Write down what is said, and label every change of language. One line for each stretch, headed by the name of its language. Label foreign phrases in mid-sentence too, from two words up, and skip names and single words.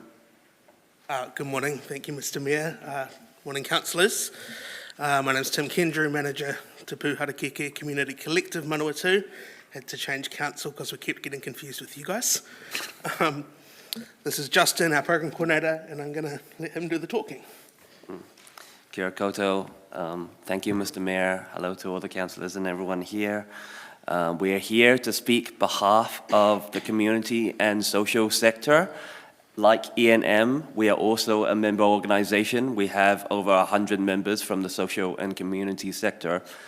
English: Good morning. Thank you, Mr Mayor. Morning, councillors. My name is Tim Kendrew, manager Te Pū Harakiki Community Collective Manawatu. Had to change council because we kept getting confused with you guys. This is Justin, our program coordinator, and I'm going to let him do the talking.
Māori: Kia ora koutou.
English: Thank you, Mr. Mayor. Hello to all the councillors and everyone here. We are here to speak behalf of the community and social sector. Like E&M, we are also a member organisation. We have over 100 members from the social and community sector.